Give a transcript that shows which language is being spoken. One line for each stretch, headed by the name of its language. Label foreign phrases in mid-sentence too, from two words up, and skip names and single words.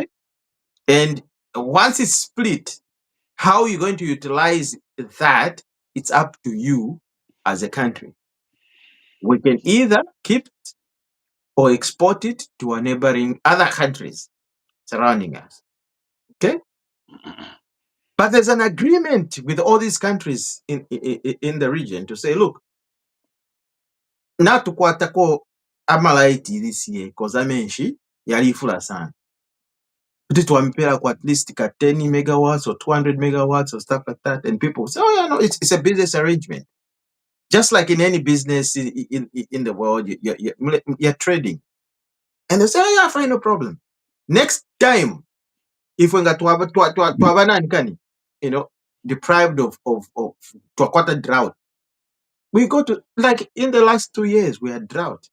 English: And once it's split, how you're going to utilize that, it's up to you as a country. We can either keep it or export it to our neighboring other countries surrounding us. Okay? But there's an agreement with all these countries in the region to say, look,
Bemba: natukwatako amalaiti
English: this year because
Bemba: amenshi yalifula sana.
English: But it will at least 10 megawatts or 200 megawatts or stuff like that. And people say, oh, yeah, no, it's a business arrangement. Just like in any business in the world, you're trading. And they say, oh, yeah, fine, no problem. Next time, if we got deprived of quarter drought, we go to, like in the last 2 years, we had drought.